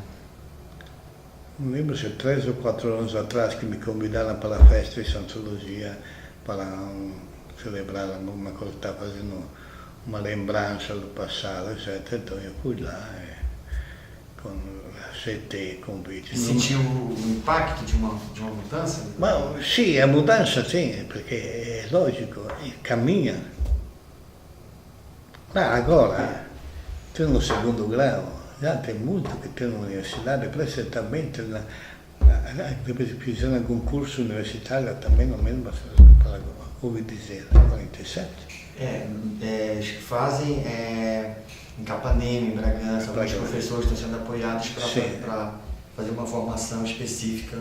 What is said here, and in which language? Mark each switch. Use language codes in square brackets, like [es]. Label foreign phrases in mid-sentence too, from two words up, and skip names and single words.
[pt] Non lembro se 3 o 4 anos atrás que me convidaram para a festa de Santa Luzia para celebrar alguma coisa, estava fazendo uma lembrança do passado, etc. Então eu fui lá com aceitei convite. Sentiu o impacto de uma mudança? [it] Ma sì, [pt] a mudança sim, [it] perché è logico, cammina. [pt] Ma agora, tem no segundo grau, já tem muito que tem na universidade, precisamente fizeram algum curso universitário também, no mesmo, para ouvi dizer, 47. Acho que fazem em Capanema, em Bragança, alguns professores estão sendo apoiados para fazer uma formação específica.